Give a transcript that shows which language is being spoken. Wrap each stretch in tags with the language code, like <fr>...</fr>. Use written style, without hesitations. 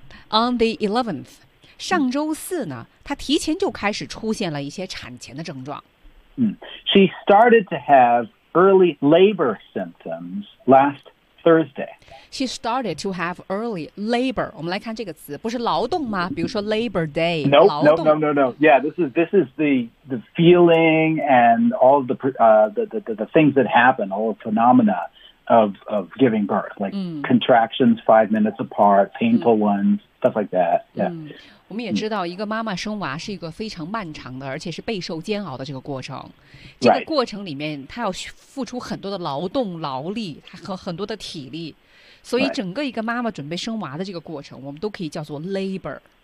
<en>On the 11th,</en> <zh>上周四呢，她提前就开始出现了一些产前的症状。</zh> <en>She started to have early labor symptoms last Thursday. She started to have early labor.</en> <zh>我们来看这个词，不是劳动吗？比如说 Labor Day.</zh> <en>No. Yeah, this is the feeling and all the things that happen, all the phenomena of giving birth, like contractions 5 minutes apart, painful ones. Stuff like that. Yeah.</en> <zh>我们也知道一个妈妈生娃是一个非常漫长的而且是备受煎熬的这个过程。这个过程里面她要付出很多的劳动劳力和很多的体力。所以整个一个妈妈准备生娃的这个过程我们都可以叫做 labor.、</zh>